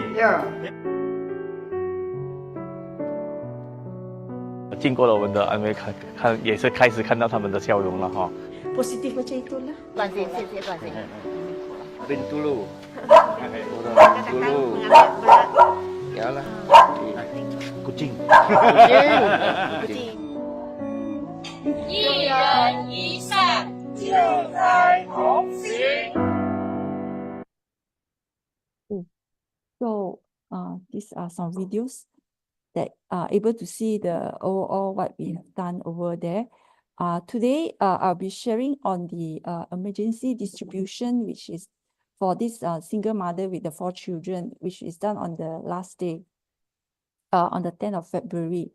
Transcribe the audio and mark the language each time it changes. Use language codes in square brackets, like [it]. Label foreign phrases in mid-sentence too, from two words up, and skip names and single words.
[ms] Ya. [zh] 经过了我们的安慰，看也是开始看到他们的笑容了哈。 [ms] Positif macam itulah. Terima kasih. Bintulu. Bintulu. Yalah. Kucing. [zh] 一人一善，就在同行。 [en] So these are some videos that are able to see the overall what we have done over there. Today, I'll be sharing on the emergency distribution, which is for this single mother with the 4 children, which is done on the last day, on the 10th of February.